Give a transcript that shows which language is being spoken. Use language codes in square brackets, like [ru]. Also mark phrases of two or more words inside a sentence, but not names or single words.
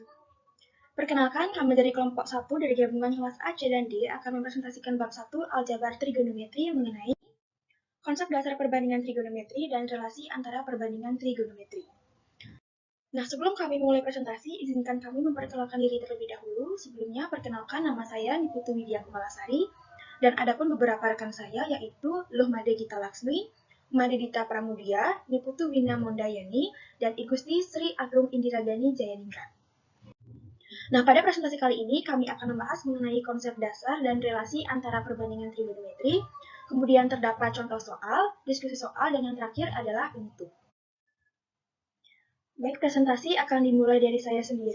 [id] Perkenalkan, kami dari kelompok 1 dari gabungan kelas A, C, dan D akan mempresentasikan bab 1 aljabar trigonometri mengenai konsep dasar perbandingan trigonometri dan relasi antara perbandingan trigonometri. Nah, sebelum kami mulai presentasi, izinkan kami memperkenalkan diri terlebih dahulu. Sebelumnya, perkenalkan nama saya Niputu Widya Kumalasari, dan adapun beberapa rekan saya yaitu Luhmade Gita Laksmi, Made Dita Pramudia, Niputu Wina Mondayani, dan Igusti Sri Agung Indiragani Jayaningrat. Nah, pada presentasi kali ini kami akan membahas mengenai konsep dasar dan relasi antara perbandingan trigonometri, kemudian terdapat contoh soal, diskusi soal, dan yang terakhir adalah penutup. Baik, presentasi akan dimulai dari saya sendiri.